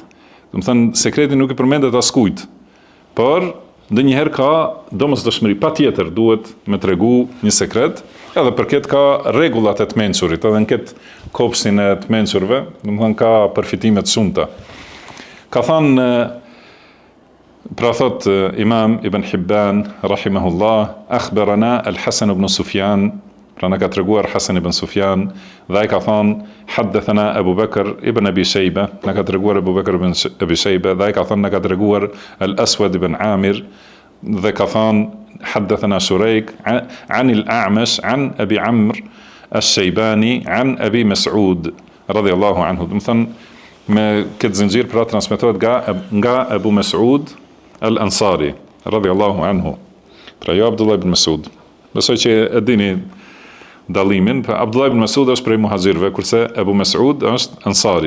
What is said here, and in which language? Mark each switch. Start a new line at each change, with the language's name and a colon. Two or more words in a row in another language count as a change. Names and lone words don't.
Albanian: Domethënë sekreti nuk i përmendet askujt. Por ndonjëherë ka domosdoshmëri, patjetër duhet me tregu një sekret, edhe për këtë ka rregullat e të mençurit, edhe në këtë kopshtin e të mençurve, domethënë ka përfitime të shumta. Ka thënë pra thot Imam Ibn Hibban rahimahullah,
Arabic: أخبرنا الحسن بن سفيان,
Albanian: pra na ka treguar Hasan ibn Sufyan, dhe ai ka thënë
Arabic: حدثنا أبو بكر بن أبي شيبة,
Albanian: na ka treguar Abu Bakr ibn Abi Shayba, dhe ai ka thënë na ka treguar Al-Aswad ibn Amir, dhe ka thënë
Arabic: حدثنا شريك عن الأعمش عن أبي عمرو الشيباني عن أبي مسعود رضي الله عنه.
Albanian: Domethënë me këtë zinxhir pra transmetohet nga Abu Mas'ud al-Ansari
Arabic: رضي الله عنه.
Albanian: Pra jo Abdullah ibn Mas'ud. Besoj që e dini dallimin, pra Abdullah ibn Mas'ud është prej muhaxhirëve, kurse Abu Mas'ud është Ansari.